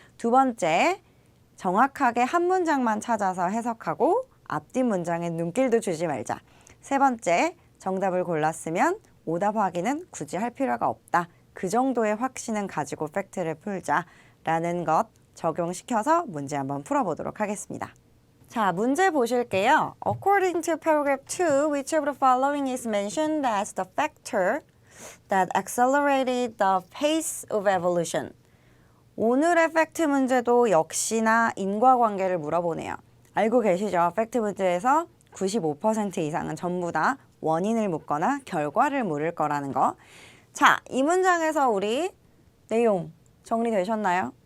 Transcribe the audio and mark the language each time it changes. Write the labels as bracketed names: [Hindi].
[Korean] 두 번째, 정확하게 한 문장만 찾아서 해석하고 앞뒷 문장에 눈길도 주지 말자. 세 번째, 정답을 골랐으면 오답 확인은 굳이 할 필요가 없다. 그 정도의 확신은 가지고 팩트를 풀자라는 것 적용시켜서 문제 한번 풀어보도록 하겠습니다. 자, 문제 보실게요. [English] According to paragraph 2, which of the following is mentioned as the factor that accelerated the pace of evolution? [Korean] 오늘의 팩트 문제도 역시나 인과관계를 물어보네요. 알고 계시죠? 팩트 문제에서 95% 이상은 전부 다 원인을 묻거나 결과를 물을 거라는 거. 자, 이 문장에서 우리 내용 정리되셨나요?